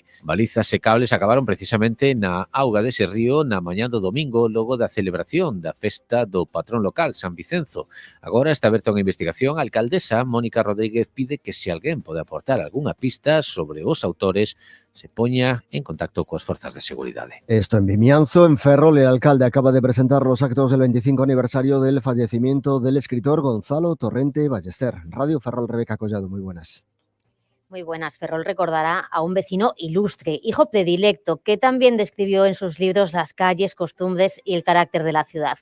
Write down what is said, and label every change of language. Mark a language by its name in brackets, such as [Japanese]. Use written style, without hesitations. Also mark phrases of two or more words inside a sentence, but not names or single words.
[Galician] Balizas e cables acabaron precisamente na auga dese río na mañá do domingo, logo da celebración da festa do patrón local, San Vicenzo. Agora está aberta unha investigación. A alcaldesa Mónica Rodríguez pide que se alguén pode aportar algunha pista sobre os autores se poña en contacto coas forzas de seguridade. [Spanish] Esto en Vimianzo. En Ferrol, el alcalde acaba de presentar los actos del 25 aniversario del fallecimiento del escritor Gonzalo Torrente Ballester. Radio Ferrol, Rebeca Collado, muy buenas. Muy buenas. Ferrol recordará a un vecino ilustre, hijo predilecto, que también describió en sus libros las calles, costumbres y el carácter de la ciudad.